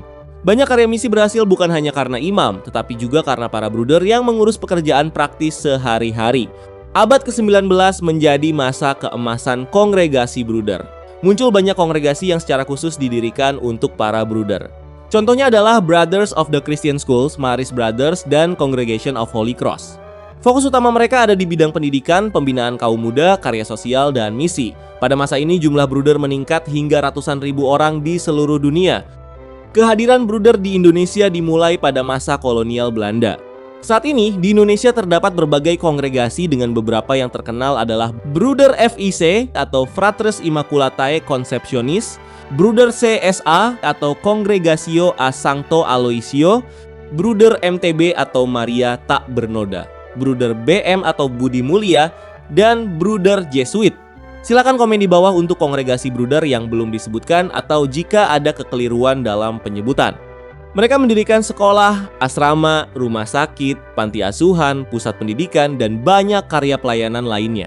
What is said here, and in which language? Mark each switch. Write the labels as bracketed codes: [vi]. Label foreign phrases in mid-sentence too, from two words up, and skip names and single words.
[id] Banyak karya misi berhasil bukan hanya karena imam, tetapi juga karena para bruder yang mengurus pekerjaan praktis sehari-hari. Abad ke-19 menjadi masa keemasan kongregasi bruder. Muncul banyak kongregasi yang secara khusus didirikan untuk para bruder. Contohnya adalah Brothers of the Christian Schools, Marist Brothers, dan Congregation of Holy Cross. Fokus utama mereka ada di bidang pendidikan, pembinaan kaum muda, karya sosial, dan misi. Pada masa ini jumlah bruder meningkat hingga ratusan ribu orang di seluruh dunia. Kehadiran bruder di Indonesia dimulai pada masa kolonial Belanda. Saat ini di Indonesia terdapat berbagai kongregasi dengan beberapa yang terkenal adalah Bruder FIC atau Fratres Immaculatae Conceptionis, Bruder CSA atau Congregatio a Sancto Aloisio, Bruder MTB atau Maria Tak Bernoda, Bruder BM atau Budi Mulia, dan Bruder Jesuit. Silakan komen di bawah untuk kongregasi Bruder yang belum disebutkan atau jika ada kekeliruan dalam penyebutan. Mereka mendirikan sekolah, asrama, rumah sakit, panti asuhan, pusat pendidikan, dan banyak karya pelayanan lainnya.